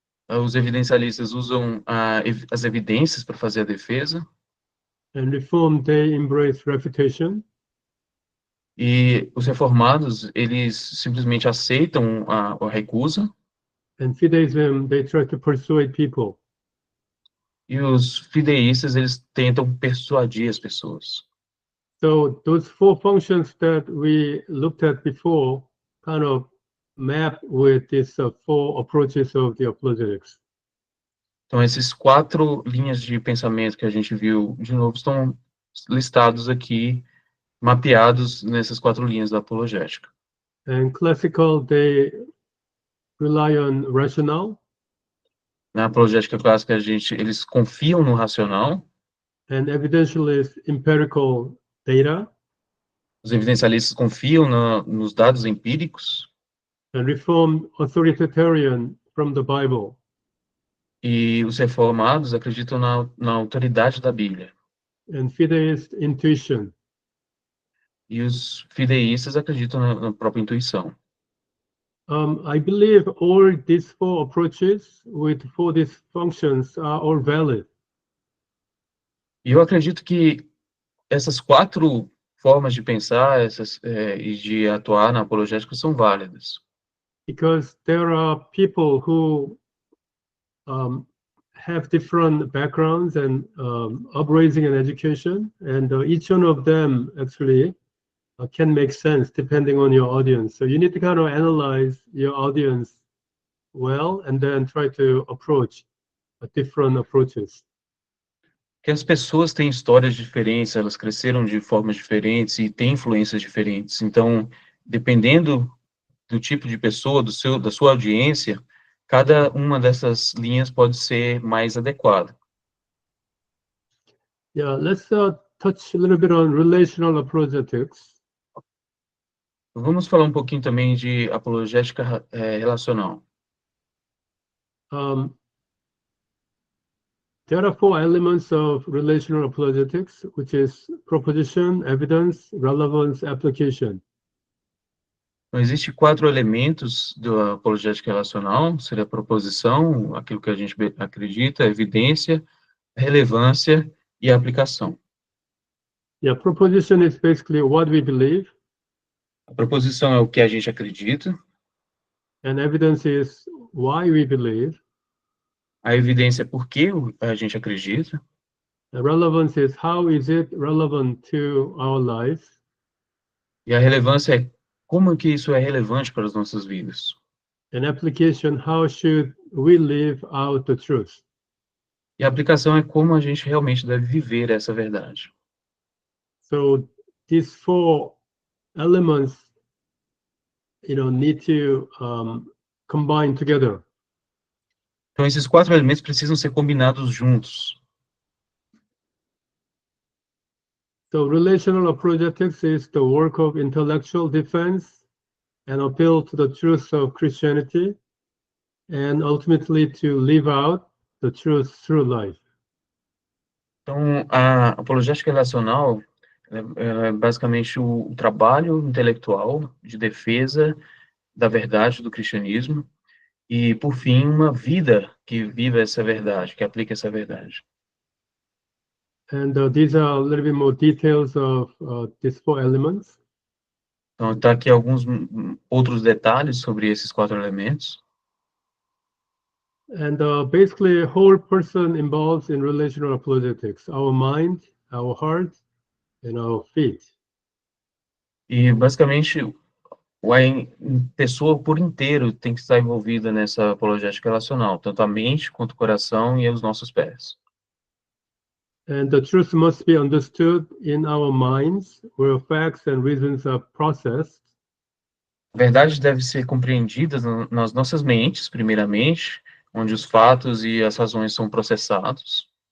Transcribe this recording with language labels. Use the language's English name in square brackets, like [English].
[Portuguese] Os evidencialistas usam as evidências para fazer a defesa. [English] And Reformed, they embrace refutation. [Portuguese] E os reformados, eles simplesmente aceitam a recusa. [English] And fideism, they try to persuade people. [Portuguese] E os fideístas, eles tentam persuadir as pessoas. [English] So those 4 functions that we looked at before kind of map with these 4 approaches of the apologetics. [Portuguese] Então, esses 4 linhas de pensamento que a gente viu, de novo, estão listados aqui, mapeados nessas 4 linhas da apologética. [English] And classical, they rely on rationale. [Portuguese] Na apologética clássica, eles confiam no racional. [English] And evidentialist, empirical data. [Portuguese] Os evidencialistas confiam nos dados empíricos. [English] And Reformed, authoritarian from the Bible. [Portuguese] E os reformados acreditam na autoridade da Bíblia. [English] And fideist, intuition. [Portuguese] E os fideístas acreditam na própria intuição. [English] I believe all these 4 approaches with 4 these functions are all valid. [Portuguese] E eu acredito que essas 4 formas de pensar e de atuar na apologética são válidas. [English] Because there are people who have different backgrounds and upbringing and education, and each one of them actually can make sense depending on your audience. So you need to kind of analyze your audience well, and then try to approach different approaches. [Portuguese] Que as pessoas têm histórias diferentes, elas cresceram de formas diferentes e têm influências diferentes. Então, dependendo do tipo de pessoa, da sua audiência, cada uma dessas linhas pode ser mais adequada. [English] Yeah, let's touch a little bit on relational apologetics. [Portuguese] Vamos falar um pouquinho também de apologética relacional. [English] There are 4 elements of relational apologetics, which is proposition, evidence, relevance, application. [Portuguese] Então, existem 4 elementos da apologética relacional, seria a proposição, aquilo que a gente acredita, a evidência, a relevância e a aplicação. [English] Yeah, proposition is basically what we believe, [Portuguese] A proposição é o que a gente acredita, [English] and evidence is why we believe. [Portuguese] a evidência é por que a gente acredita, [English] The relevance is how is it relevant to our lives. [Portuguese] e a relevância é como que isso é relevante para as nossas vidas. [English] And application, how should we live out the truth. [Portuguese] E a aplicação é como a gente realmente deve viver essa verdade. [English] So these 4 elements, need to combine together. [Portuguese] Então, esses 4 elementos precisam ser combinados juntos. [English] So relational apologetics is the work of intellectual defense and appeal to the truth of Christianity, and ultimately to live out the truth through life. [Portuguese] Então, a apologética relacional ela é basicamente o trabalho intelectual de defesa da verdade do cristianismo e, por fim, uma vida que viva essa verdade, que aplica essa verdade. [English] And these are a little bit more details of these 4 elements. [Portuguese] Então, está aqui alguns outros detalhes sobre esses 4 elementos. [English] And basically, a whole person involved in relational apologetics: our mind, our heart, and our feet. [Portuguese] E, basicamente, a pessoa por inteiro tem que estar envolvida nessa apologética relacional, tanto a mente quanto o coração e os nossos pés. [English] And the truth must be understood in our minds, where facts and reasons are processed. [Portuguese] A verdade deve ser compreendida nas nossas mentes, primeiramente, onde os fatos e as razões são processados.